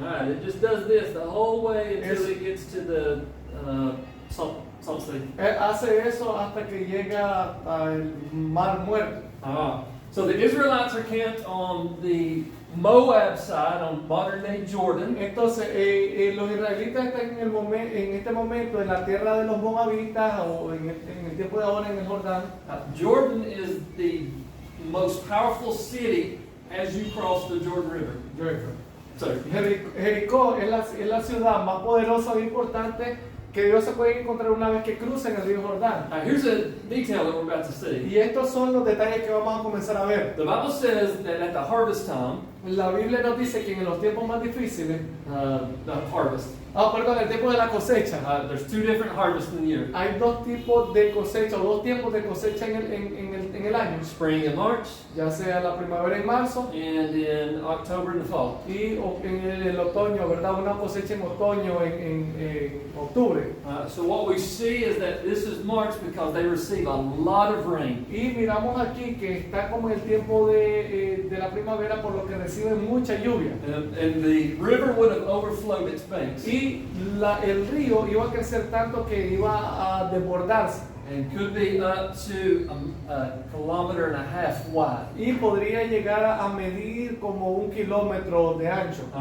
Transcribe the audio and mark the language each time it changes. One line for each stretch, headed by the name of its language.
English: it just does this the whole way until
Spanish: Es-
English: it gets to the Salt Sea.
Spanish: Hace eso hasta que llega al Mar Muerto.
English: So the Israelites are camped on the Moab side, on modern-day Jordan.
Spanish: Entonces los israelitas están en este momento en la tierra de los moabitas o en el tiempo de ahora en el Jordán.
English: Jordan is the most powerful city as you cross the Jordan River. Sorry.
Spanish: Jericó es la ciudad más poderosa e importante que Dios se puede encontrar una vez que crucen el río Jordán.
English: Here's a detail that we're about to see.
Spanish: Y estos son los detalles que vamos a comenzar a ver.
English: The Bible says that at the harvest time,
Spanish: La Biblia nos dice que en los tiempos más difíciles,
English: the harvest,
Spanish: el tiempo de la cosecha,
English: there's two different harvests in the year.
Spanish: hay dos tipos de cosecha o dos tiempos de cosecha en el año,
English: Spring and March,
Spanish: ya sea la primavera en marzo
English: and in October and the fall.
Spanish: y en el otoño, ¿verdad? Una cosecha en otoño, en octubre.
English: So what we see is that this is March because they receive a lot of rain.
Spanish: Y miramos aquí que está como el tiempo de la primavera, por lo que reciben mucha lluvia.
English: And the river would have overflowed its banks
Spanish: Y el río iba a crecer tanto que iba a desbordarse.
English: and could be up to a kilometer and a half wide.
Spanish: Y podría llegar a medir como 1 kilómetro de ancho.